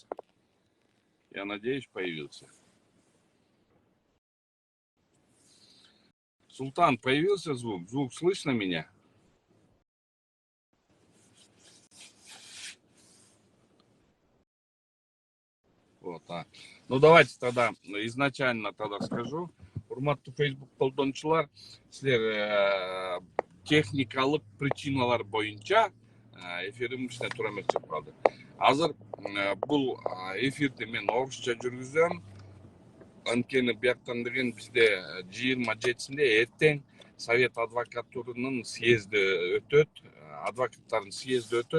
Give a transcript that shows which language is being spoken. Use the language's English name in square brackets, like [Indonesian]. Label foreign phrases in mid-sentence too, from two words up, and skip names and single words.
[Russian] Я надеюсь, появился. Султан, появился звук? Звук слышно меня? Вот, Ну давайте тогда изначально тогда скажу. [Kyrgyz] Урматтуу Facebook колдончулар, силер техникалык причиналар боюнча эфирим ичинен туура эмес чыгып калды. Азыр бул эфирди мен орусча жүргүзөм. Анткени бияктан деген бизде 27-синде эртең Совет адвокатурунун съезди өтөт, адвокаттардын съезди өтөт.